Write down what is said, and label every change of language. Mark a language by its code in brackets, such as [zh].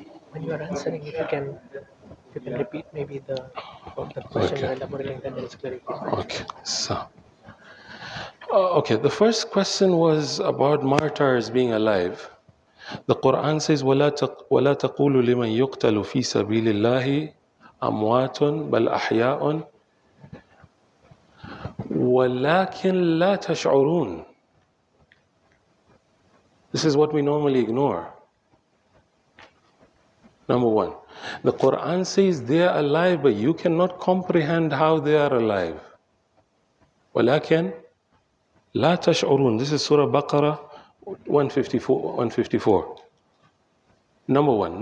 [en] When you are answering, if you can repeat maybe the question Okay. or elaborating, then it's clarified. Okay. So. Okay. The first question was about martyrs being alive. The Quran says, [ar] وَلَا تَقُولُوا لِمَنْ يُقْتَلُ فِي سَبِيلِ اللَّهِ أَمْوَاتٌ بَلْ أَحْيَاءٌ وَلَكِنْ لَا تَشْعُرُونَ. [en] This is what we normally ignore. Number one, the Quran says they are alive, but you cannot comprehend how they are alive. [ar] وَلَكِنْ لَا تَشْعُرُونَ. [en] This is Surah Baqarah 154. Number one.